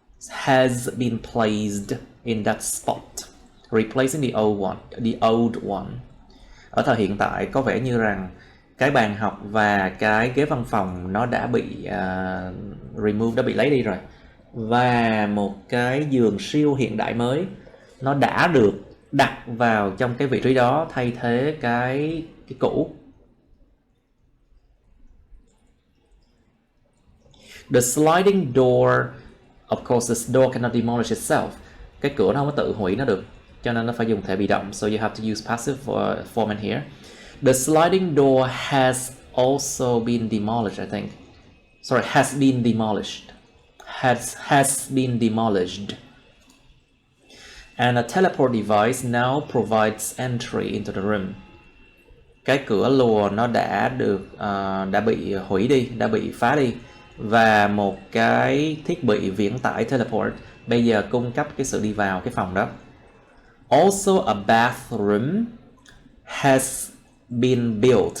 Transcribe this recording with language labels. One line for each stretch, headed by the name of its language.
English: Has been placed in that spot, replacing the old one.
Vietnamese: Ở thời hiện tại có vẻ như rằng cái bàn học và cái ghế văn phòng nó đã bị remove, đã bị lấy đi rồi. Và một cái giường siêu hiện đại mới nó đã được đặt vào trong cái vị trí đó, thay thế cái cũ.
English: The sliding door, of course the door cannot demolish itself.
Vietnamese: Cái cửa nó không có tự hủy nó được, cho nên nó phải dùng thể bị động.
English: So you have to use passive form in here. The sliding door has also been demolished, I think. Sorry, has been demolished. Has been demolished. And a teleport device now provides entry into the room.
Vietnamese: Cái cửa lùa nó đã được đã bị hủy đi, đã bị phá đi, và một cái thiết bị viễn tải teleport bây giờ cung cấp cái sự đi vào cái phòng đó.
English: Also a bathroom has been built.